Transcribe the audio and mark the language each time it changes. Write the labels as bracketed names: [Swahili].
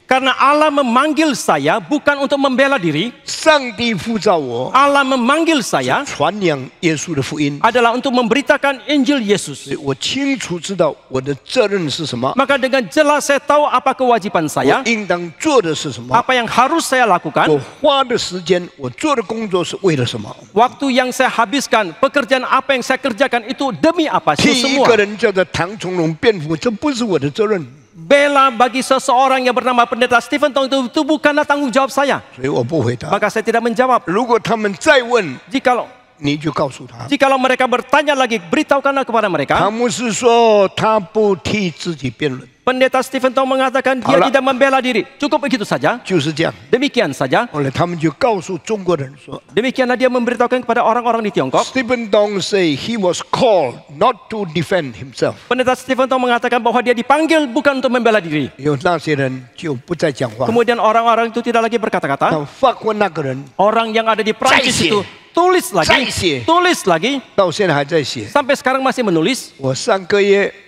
[Indonesian] Karena Allah memanggil saya bukan untuk membela diri. [Chinese] 上帝呼召我， [Indonesian] Allah memanggil saya [Chinese] 传扬耶稣的福音。 [Indonesian] adalah untuk memberitakan Injil [Chinese] 所 [Indonesian] Yesus. [Chinese] 以我清楚知道我的责任是什么， [Indonesian] Maka dengan jelas saya tahu apa kewajiban [Chinese] 我 [Indonesian] saya, [Chinese] 应当做的是什么， [Indonesian] apa yang harus saya [Chinese] 我 [Indonesian] lakukan, [Chinese] 花的时间，我做的工作是为了什么？ [Indonesian] waktu yang saya habiskan, pekerjaan apa yang saya kerjakan itu demi apa? [Chinese] 替 [Indonesian] Itu [Chinese] 一 [Indonesian] semua. [Chinese] 个人叫做唐崇荣辩护，这不是我的责任， [Indonesian] Bela bagi seseorang yang bernama Pendeta Stephen Tong itu bukanlah tanggung jawab saya. [Chinese] 所以我不回答。 [Indonesian] Maka saya tidak menjawab. [Chinese] 如果他们再问， 你就告诉他， [Indonesian] Jikalau mereka bertanya lagi, beritahukanlah kepada mereka. [Chinese] 唐牧师说他不替自己辩论， [Indonesian] Pendeta Stephen Tong mengatakan dia Alah. tidak membela diri. Cukup begitu saja. [Chinese] 就是这样。 [Indonesian] Demikian saja. [Chinese] 后来他们就告诉中国人说 [Indonesian] Demikianlah dia memberitahukan kepada orang-orang di Tiongkok. [English] ，Stephen Dong say he was called not to defend himself。 [Indonesian] Pendeta Stephen Tong mengatakan bahwa dia dipanggil bukan untuk membela diri. [Chinese] 有那些人就不再讲话。 [Indonesian] Kemudian orang-orang itu tidak lagi berkata-kata. [Chinese] 但法国那个人 [Indonesian] Orang yang ada di Prancis Zai itu tulis lagi, Zai tulis lagi, [Chinese] 到现在还在写。 [Indonesian] sampai sekarang masih menulis. [Chinese] 我上个月